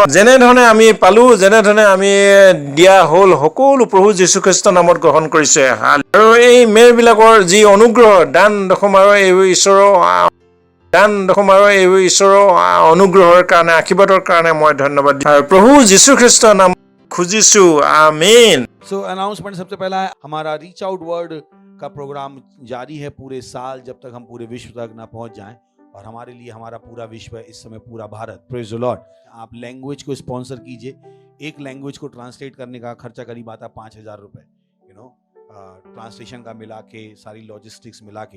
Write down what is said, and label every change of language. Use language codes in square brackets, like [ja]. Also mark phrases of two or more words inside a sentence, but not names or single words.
[as] যেনেধৰণে আমি পালো, যেনেধৰণে আমি দিয়া হ'ল, সকলো প্ৰভু যীশুখ্ৰীষ্টৰ নামত গ্ৰহণ কৰিছে। আৰু এই মেলবিলাকৰ যি অনুগ্ৰহ, দান দশম আৰু এইবোৰ ঈশ্বৰৰ অনুগ্ৰহৰ কাৰণে, আশীৰ্বাদৰ কাৰণে মই ধন্যবাদ দিওঁ। আৰু প্ৰভু যীশুখ্ৰীষ্টৰ নাম খুজিছো। আমিন। [hi] सो अनाउंसमेंट सबसे पहला है, हमारा रीच आउट वर्ड का प्रोग्राम जारी है पूरे साल, जब तक हम पूरे विश्व तक ना पहुंच जाएं। और हमारे लिए हमारा पूरा विश्व है, इस समय पूरा भारत। [en] praise the Lord. [hi] आप लैंग्वेज को स्पॉन्सर कीजिए। एक लैंग्वेज को ट्रांसलेट करने का खर्चा करीब आता है 5,000 रुपए, ट्रांसलेशन का मिला के, सारी लॉजिस्टिक्स मिला के।